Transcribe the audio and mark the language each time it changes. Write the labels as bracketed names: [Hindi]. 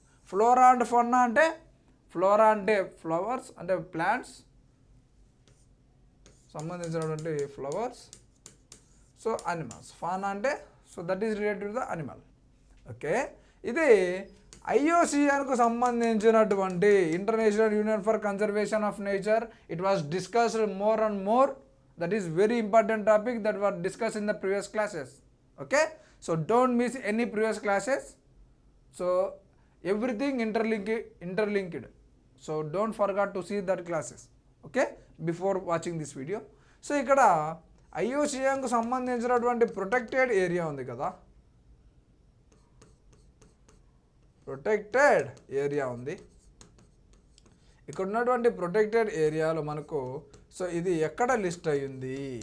[Telugu] Flora and ఫన్నా అంటే flora అంటే flowers అంటే ప్లాంట్స్ సంబంధించినటువంటి ఫ్లవర్స్. So animals. [English] Fauna అంటే so that is related to the animal. Okay. [Telugu] ఇది IUCNకు సంబంధించినటువంటి international union for conservation of nature. [English] It was discussed more and more. That is very important topic that were discussed in the previous classes. Okay, so don't miss any previous classes. So everything interlinked. So don't forget to see that classes. Okay, before watching this video. [Telugu] So ఇక్కడ IUCNకు సంబంధించినటువంటి protected area ఉంది కదా, protected area ఉంది. ఇక్కడ ఉన్నటువంటి protected ఏరియాలో మనకు so ఇది ఎక్కడ లిస్ట్ అయ్యింది?